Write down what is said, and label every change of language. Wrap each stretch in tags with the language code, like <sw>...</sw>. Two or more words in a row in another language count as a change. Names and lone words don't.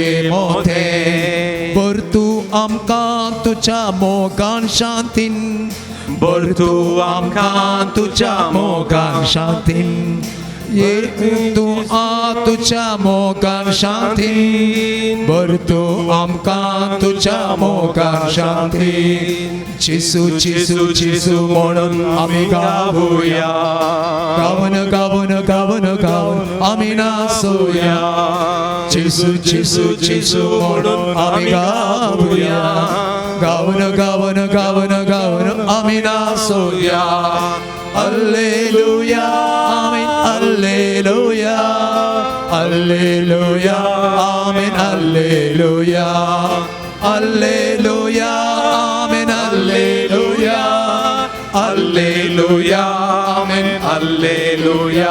<kok>मोठे बर तू आमकां तुझ्या मोगान शांतीन बर तू आमकां तुझ्या मोगान शांतीन ये तू तुझ्या मोगान शांतीन बर तू आमकां तुझ्या मोगान शांतीन जेसू जेसू</kok> <mr>जेसू म्हणून आम्ही गाऊया गाऊन गाऊन गाऊन गाऊन आम्ही नाचूया जेसू जेसू जेसू म्हणून आम्ही गाऊया गाऊन गाऊन गाऊन गाऊन आम्ही नाचूया</mr> <la>Alleluia, amen, alleluia, alleluia, amen, alleluia,</la> <mr>alleluia, amen, alleluia, alleluia, amen, alleluia,</mr>